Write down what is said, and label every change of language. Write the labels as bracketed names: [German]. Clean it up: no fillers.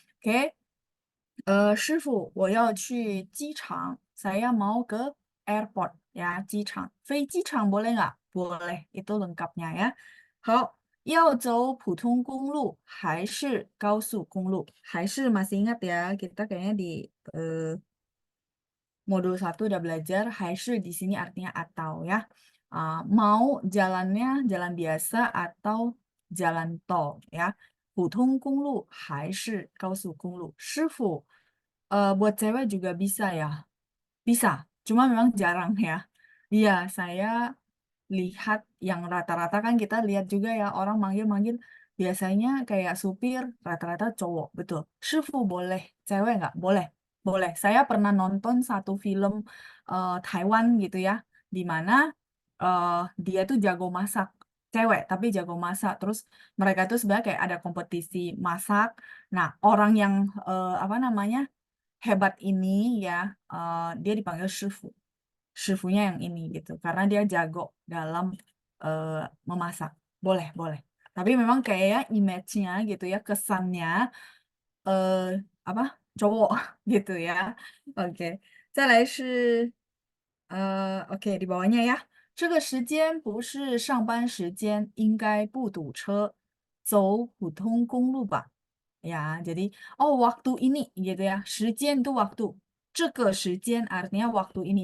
[Chinese] Oke, 师傅,我要去机场. [Indonesian] Saya mau ke airport ya, 机场. 飞机场 boleh nggak? Boleh, itu lengkapnya ya. [Chinese] 好，要走普通公路还是高速公路? [Indonesian] 还是 masih ingat ya, kita kayaknya di modul 1 udah belajar, 还是 di sini artinya atau ya. Mau jalannya jalan biasa atau jalan tol ya. [Chinese] 普通公路还是高速公路? [Indonesian] 师傅, buat cewek juga bisa ya? Bisa, cuma memang jarang ya. Iya, saya lihat yang rata-rata kan kita lihat juga ya orang manggil-manggil biasanya kayak supir rata-rata cowok, betul. 师傅 boleh, cewek nggak? Boleh, boleh. Saya pernah nonton satu film Taiwan gitu ya, di mana dia tuh jago masak, cewek tapi jago masak. Terus mereka tuh sebenarnya kayak ada kompetisi masak. Nah, orang yang apa namanya hebat ini ya, dia dipanggil 师傅. 师傅nya yang ini gitu, karena dia jago dalam memasak. Boleh, boleh. Tapi memang kayak image-nya gitu ya, kesannya eh, apa cowok gitu ya. Oke, [Chinese] 再来是 [Indonesian] di bawahnya ya. [Chinese] 这个时间不是上班时间，应该不堵车，走普通公路吧。 [Indonesian] Ya, jadi waktu ini gitu ya. 时间 itu waktu. [Chinese] 这个时间 [Indonesian] artinya waktu ini.